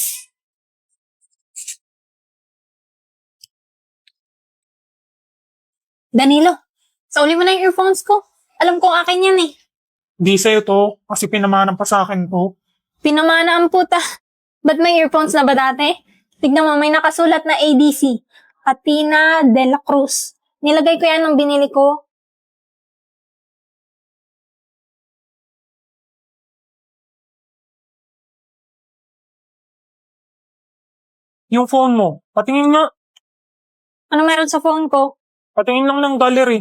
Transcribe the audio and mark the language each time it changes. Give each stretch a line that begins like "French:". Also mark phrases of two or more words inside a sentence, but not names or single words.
Filipino: Danilo, sauli mo na yung earphones ko. Alam kong akin yan eh. Di sa'yo to, kasi pinamanan pa sa akin to. Pinamana ang puta. Ba't may earphones na ba dati? Tignan mo, may nakasulat na ADC. Athena de la Cruz. Nilagay ko yan nung binili ko. Yung phone mo, patingin nga. Ano meron sa phone ko? Patingin lang ng gallery.